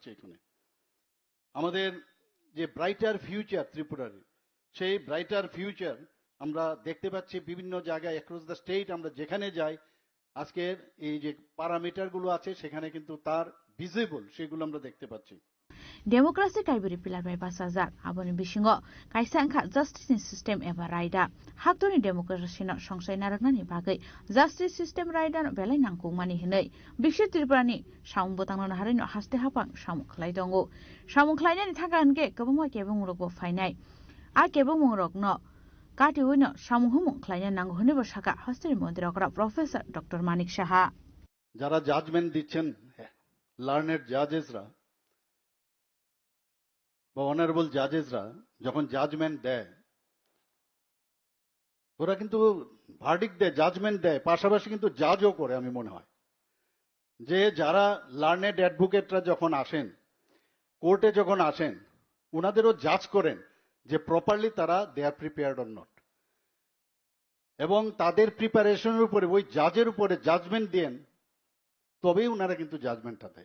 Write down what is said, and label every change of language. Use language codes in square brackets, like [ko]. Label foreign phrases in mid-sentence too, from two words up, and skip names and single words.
[bn] এখানে আমাদের যে [en] brighter future [bn] ত্রিপুরার, সেই [en] brighter future [bn] আমরা দেখতে পাচ্ছি বিভিন্ন জায়গায় [en] across the state. [bn] আমরা যেখানে যাই আজকের এই যে প্যারামিটারগুলো আছে সেখানে কিন্তু তার ভিজিবল সেগুলো আমরা দেখতে পাচ্ছি। [trp] डेमोक्रेसी काइबरी पिलार बाय बासाजार आबोनि बिसिङो कायसा अंखा [en] justice system [trp] एबा रायदा हाक्तनि डेमोक्रेसिनो संसाय नारकनानि बागै [en] justice system [trp] रायदा बेलाय नांगौ मानि हिनै बिसि त्रिपुरानि साउंबोतांनो हारिनो हास्ते हापां सामुखलाय दंगो सामुखलायनानि थाखा अनगे गोबां केबुंरगबो फायनाय आ केबुंरगनो काटी उइनो सामुहुमुं ख्लायना नांगौ हनेबो साका हस्तेनि मन्दिरकरा प्रोफेसर डॉक्टर मानिक साहा [bn] যারা জাজমেন্ট দিচ্ছেন [en] learned judges [bn] বা [en] honorable judges [bn] যখন জাজমেন্ট দেয় ওরা কিন্তু ভার্ডিক্ট দেয়, জাজমেন্ট দেয়, পাশাপাশি কিন্তু জাজও করে। আমি মনে হয় যে যারা [en] learned advocates [bn] যখন আসেন কোর্টে যখন আসেন ওনাদেরও জাজ করেন যে প্রপারলি তারা [en] they are prepared or not, [bn] এবং তাদের প্রিপারেশনের উপরে ওই জাজের উপরে জাজমেন্ট দেন, তবেই ওনারা কিন্তু জাজমেন্টটা দেয়।